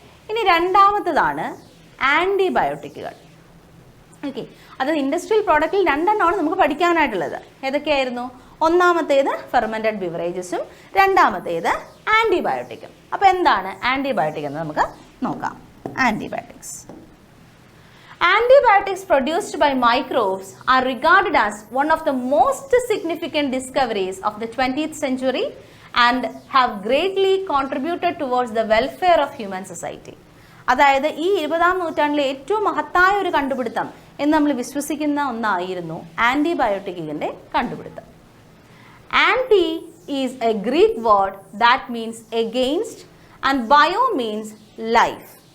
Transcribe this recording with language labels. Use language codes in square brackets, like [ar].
[ml] ഇനി രണ്ടാമത്തതാണ് ആൻറ്റിബയോട്ടിക്കുകൾ. ഓക്കെ, അത് ഇൻഡസ്ട്രിയൽ പ്രോഡക്റ്റിൽ രണ്ടെണ്ണമാണ് നമുക്ക് പഠിക്കാനായിട്ടുള്ളത്. ഏതൊക്കെയായിരുന്നു? ഒന്നാമത്തേത് ഫെർമെൻറ്റഡ് ബിവറേജസും രണ്ടാമത്തേത് ആൻറ്റിബയോട്ടിക്കും. അപ്പോൾ എന്താണ് ആൻറ്റിബയോട്ടിക് എന്ന് നമുക്ക് നോക്കാം. Antibiotics. [en] Antibiotics produced by microbes are regarded as one of the most significant discoveries of the 20th century and have greatly contributed towards the welfare of human society. [ml] അതായത് ഈ 20-ാം നൂറ്റാണ്ടിലെ ഏറ്റവും മഹത്തായ ഒരു കണ്ടുപിടുത്തം എന്ന് നമ്മൾ വിശ്വസിക്കുന്ന ഒന്നായിരുന്നു ആൻറ്റിബയോട്ടിക്കിൻ്റെ കണ്ടുപിടുത്തം. [en] Anti is a Greek word that means against and bio means life.